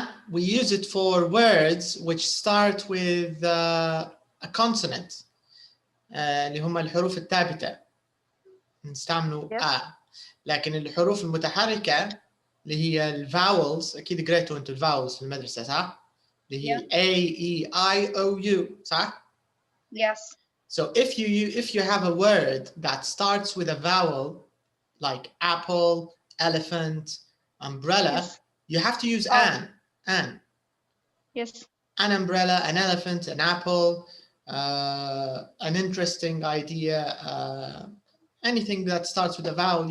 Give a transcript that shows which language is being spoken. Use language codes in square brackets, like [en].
[en] We use it for words which start with a consonant. [ar] اللي هم الحروف الثابتة. نستعملوا لكن الحروف المتحركة اللي هي الفاولز، أكيد قريتوا أنتوا الفاولز في المدرسة صح؟ اللي هي A, E, I, O, U صح؟ [en] Yes. So if you have a word that starts with a vowel like apple, elephant, umbrella, yes, you have to use an. Yes. An umbrella, an elephant, an apple, an interesting idea, anything that starts with a vowel.